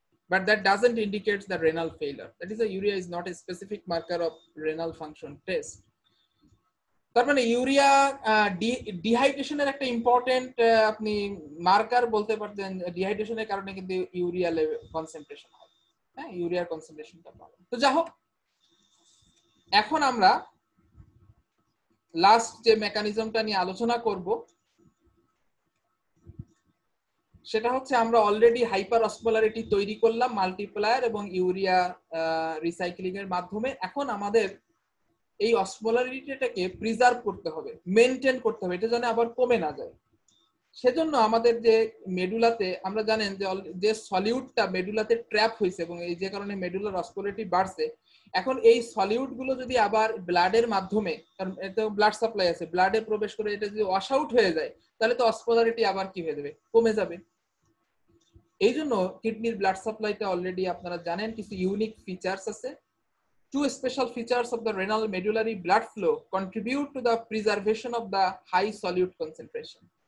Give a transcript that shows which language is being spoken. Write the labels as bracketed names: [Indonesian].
[English] but that doesn't indicate the renal failure. That is, the urea is not a specific marker of renal function test. [Bangla] তার মানে urea ডিহাইড্রেশনের একটা important আপনি marker বলতে পারতেন। ডিহাইড্রেশনের কারণে কিন্তু ইউরিয়া লেভেল কনসেন্ট্রেশন হয়, হ্যাঁ, ইউরিয়ার কনসেন্ট্রেশনটা বাড়ে। তো যাই হোক, এখন আমরা লাস্ট যে মেকানিজমটা নিয়ে আলোচনা করব সেটা হচ্ছে, আমরা অলরেডি হাইপার অসমোলারিটি তৈরি করলাম মাল্টিপ্লায়ার এবং ইউরিয়া রিসাইক্লিং এর মাধ্যমে। এখন আমাদের এই অসমোলারিটিটাকে প্রিজার্ভ করতে হবে, মেনটেন করতে হবে, এটা যেন আবার কমে না যায়। সেজন্য আমাদের যে মেডুলাতে, আমরা জানেন যে সলিউটটা মেডুলাতে ট্র্যাপ হয়েছে এবং এই যে কারণে মেডুলার অসমোলারিটি বাড়ছে, এখন এই সলিউট গুলো যদি আবার ব্লাডের মাধ্যমে, কারণ এতে ব্লাড সাপ্লাই আছে, ব্লাডে প্রবেশ করে এটা যদি ওয়াশ আউট হয়ে যায়, তাহলে তো অসমোলারিটি আবার কি হয়ে যাবে, কমে যাবে। এই জন্য কিডনির ব্লাড সাপ্লাইতে অলরেডি আপনারা জানেন কিছু ইউনিক ফিচার্স আছে। [English] Two special features of the renal medullary blood flow contribute to the preservation of the high solute concentration.